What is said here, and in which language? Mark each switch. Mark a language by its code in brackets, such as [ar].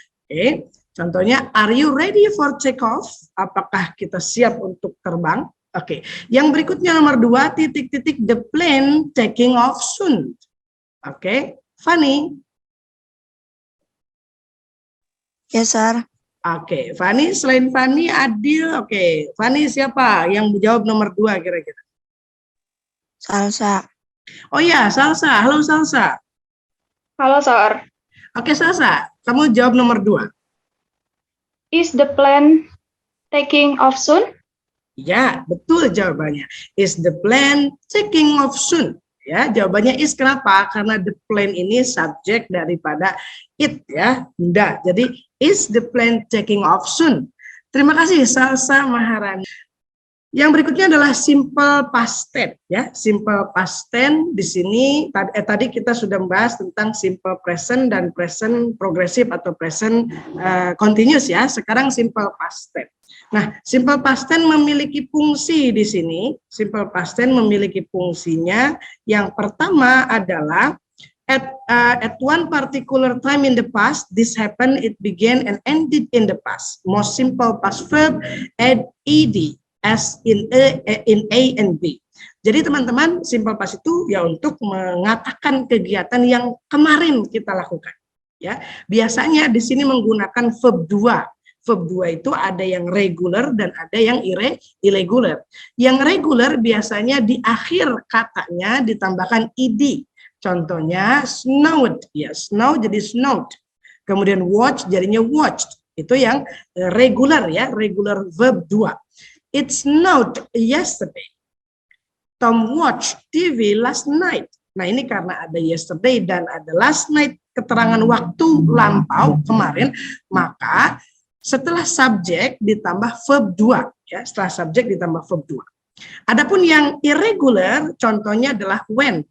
[id] Oke, contohnya, [en] are you ready for take-off? [id] Apakah kita siap untuk terbang? Oke, yang berikutnya nomor 2, [en] the plane taking off soon. [id] Oke, Fanny. [en] Yes, Sir. [id] Oke, Fanny, selain Fanny, Adil. Oke, Fanny siapa yang menjawab nomor 2 kira-kira? Salsa. Oh ya, Salsa. Halo Salsa. Halo, Sir. Oke, Salsa, kamu jawab nomor 2. [en] Is the plane taking off soon? [id] Ya, betul jawabannya. [en] Is the plane taking off soon? [id] Ya, jawabannya [en] is. [id] Kenapa? Karena [en] the plane [id] ini subjek daripada it ya, benda. Jadi [en] is the plane taking off soon? [id] Terima kasih [en] Salsa Maharani. [id] Yang berikutnya adalah simple past tense ya. Simple past tense di sini tadi kita sudah membahas tentang simple present dan present progressive atau present continuous ya. Sekarang simple past tense. Nah, simple past tense memiliki fungsi di sini. Simple past tense memiliki fungsinya. Yang pertama adalah [en] at one particular time in the past, this happened, it began and ended in the past. Most simple past verb add ed as in A and B. [id] Jadi teman-teman, simple past itu ya untuk mengatakan kegiatan yang kemarin kita lakukan. Ya, biasanya di sini menggunakan verb 2. Verb 2 itu ada yang regular dan ada yang irregular. Yang regular biasanya di akhir katanya ditambahkan ed. Contohnya snowed, ya snow jadi snowed. Kemudian watch jadinya watched. Itu yang regular ya, regular verb 2. [en] It snowed yesterday. Tom watched TV last night. [id] Nah ini karena ada yesterday dan ada last night, keterangan waktu lampau kemarin, maka setelah subjek ditambah verb 2 ya, setelah subjek ditambah verb 2. Adapun yang irregular contohnya adalah when.